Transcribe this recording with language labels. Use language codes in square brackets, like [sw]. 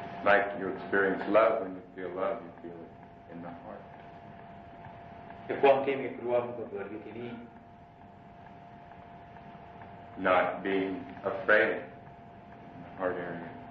[en] Like you experience love, when you feel love, you feel it in the heart. [th] แต่ความที่มีกลัวมันก็เกิดอยู่ที่นี่ [en] Not being afraid in the heart area.